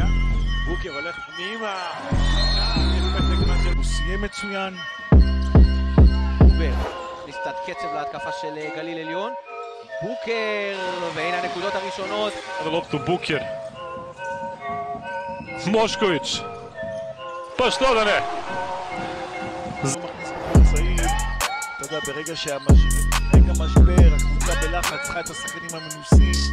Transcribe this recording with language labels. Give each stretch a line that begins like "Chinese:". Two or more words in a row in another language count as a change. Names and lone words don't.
Hebrew: בוקר הולך פנימה, הוא סיים מצוין. בוקר הכניס קצת קצב להתקפה של גליל עליון. בוקר, והנה הנקודות הראשונות.
Croatian: Loptu Buker, Mošković, pa što da ne?
Hebrew: אתה יודע, ברגע המשבר, הקבוצה בלחץ, צריכה את השחקנים המנוסים.